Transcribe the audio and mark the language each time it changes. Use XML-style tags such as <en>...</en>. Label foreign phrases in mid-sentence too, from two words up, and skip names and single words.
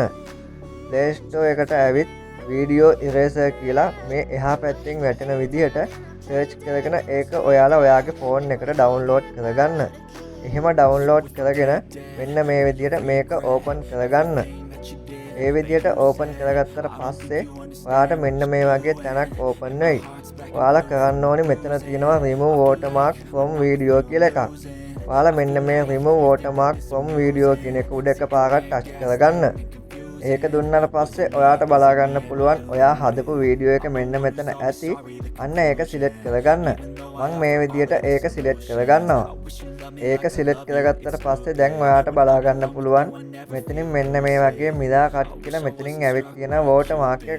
<si>Play Store එකට ඇවිත් video eraser කියලා මේ එහා පැත්තෙන් වැටෙන විදිහට search කරගෙන ඒක ඔයාලා ඔයාගේ phone එකට download කරගන්න. එහෙම download කරගෙන මෙන්න මේ විදිහට මේක open කරගන්න. ඒ විදිහට ඕපන් කරගත්තට පස්සේ ඔයාට මෙන්න මේ වගේ තැනක් ඕපන් වෙයි. ඔයාලා කරන්න ඕනි මෙතන තියෙනවා</si> <en>remove watermark from video</en> <si>කියලා එකක්. ඔයාලා මෙන්න මේ</si> <en>remove watermark from video</en> <si>කියන එක උඩ එකපාරක් ටච් කරගන්න. ඒක දුන්නාට පස්සේ ඔයාට බලා ගන්න පුළුවන් ඔයා හදපු වීඩියෝ එක මෙන්න මෙතන ඇති. අන්න ඒක සිලෙක්ට් කරගන්න. මම මේ විදිහට ඒක සිලෙක්ට් කරගන්නවා. ඒක සිලෙක්ට් කරගත්තට පස්සේ දැන් ඔයාට බලා ගන්න පුළුවන් මෙතනින් මෙන්න මේ වගේ මිලා කට් කියලා මෙතනින් ඇවිත් තියෙන watermark එකක්.</si>